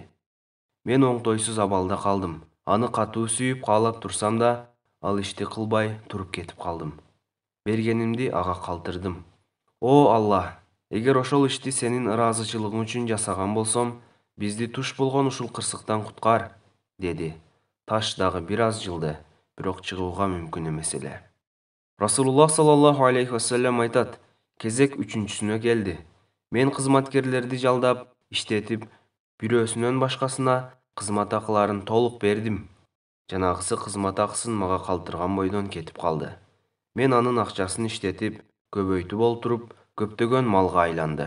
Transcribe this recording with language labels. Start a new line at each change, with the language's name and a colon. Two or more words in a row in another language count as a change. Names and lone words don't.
Kyrgyz: Мен оңтойсуз абалда калдым. Аны катуу сүйүп каалап турсам да, ал ишти кылбай туруп кетип калдым. Бергенимди ага калтырдым. О Алла, эгер ошол ишти сенин ыраазычылыгың үчүн жасаган болсом, бизди туш болгон ушул кырсыктан куткар, деди. Таш дагы бир аз жылды, бирок чыгууга мүмкүн эмес эле. Расулуллах
Arabic: صلى الله عليه وسلم
Kyrgyz: айтат: Кезек үчүнчүсүнө келди. Мен кызматкерлерди жалдап, иштетип, бирөөсүнөн башкасына кызмат акыларын толук бердим. Жанагысы кызмат акысын мага калтырган бойдон кетип калды. Мен анын акчасын иштетип, көбөйтүп олтуруп, көптөгөн малга айланды.